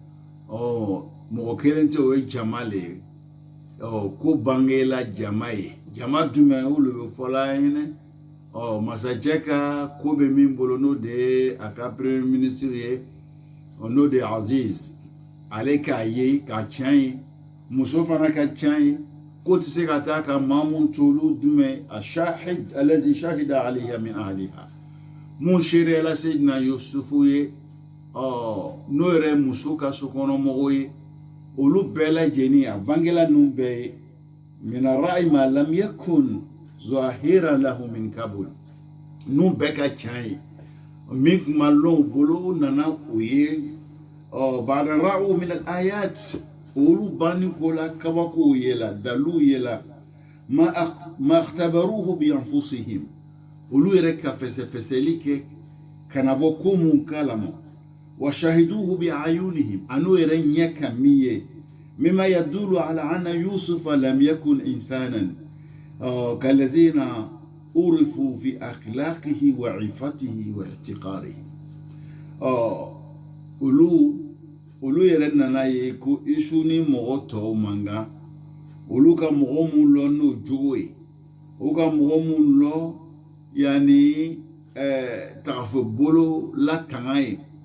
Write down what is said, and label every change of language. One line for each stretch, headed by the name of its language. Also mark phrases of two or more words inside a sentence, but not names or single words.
Bambara: mɔgɔ kelen tɛ o ye jama le ye ko bangela jama ye jama jumɛn olu bɛ fɔla ɲinɛ masakɛ ka ko bɛ min bolo n'o de ye a ka
French: premier ministre
Bambara: ye n'o de ye aziz ale k'a ye k'a can ye muso fana ka can ye ko tɛ se ka taa ka maa mun to olu jumɛn
Arabic: الشاهد الذي شهد عليها من أهلها
Bambara: mun seerela Seydina Yusufu ye n'o yɛrɛ muso ka sokɔnɔmɔgɔw ye olu bɛɛ lajɛlen a bangela ninnu bɛɛ ye
Arabic: من الرأي ما لم يكن ظاهرا له من قبل
Bambara: n'u bɛɛ ka can ye min tun ma lɔn u bolo u nana o ye
Arabic: بعد رأوا من الآيات
Bambara: olu banni ko la kabakow ye la daliluw ye
Arabic: لما اختبروه بأنفسهم
Bambara: olu yɛrɛ ka fɛsɛfɛsɛli kɛ kana bɔ ko mun kalama
Arabic: وشاهدوه بأعينهم
Bambara: anu yɛrɛ ɲɛ ka min ye
Arabic: مما يدل على أن يوسف لم يكن إنسانا كالذين عرفوا في أخلاقه وعفته واحتقاره
Bambara: olu yɛrɛ nana ye ko isu ni mɔgɔ tɔw mankan olu ka mɔgɔ mun lɔ n'o jogo ye o ka mɔgɔ mun lɔ yani tagafɛ bolo la tanga ye